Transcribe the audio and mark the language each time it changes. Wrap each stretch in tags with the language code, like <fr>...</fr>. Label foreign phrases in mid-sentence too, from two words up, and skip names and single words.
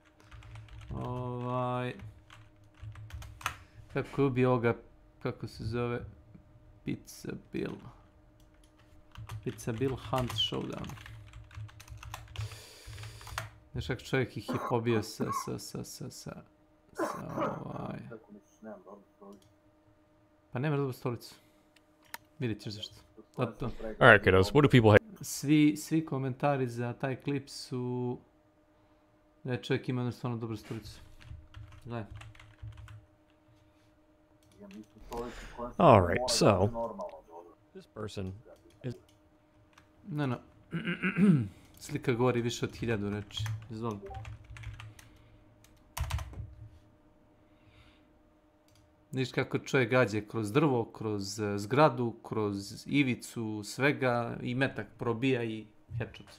<bs>Kako je ubio ovoga, kako se zove, Pizza Bill Hunt Showdown. Znaš kako čovjek ih je pobio sa Pa nema dobru stolicu. Vidjet ćeš zašto.</bs> <en>Alright kiddos, what do people hate?</en> <bs>Svi komentari za taj klip su da je čovjek ima jednostavno dobru stolicu. Gledaj.</bs> <en>Alright, so this person is... No.</en> <bs>Slika govori više od 1000 reči. Izvoli. Vidiš kako čovjek gađe kroz drvo, kroz zgradu, kroz ivicu, svega i metak probija i headshot sve.</bs>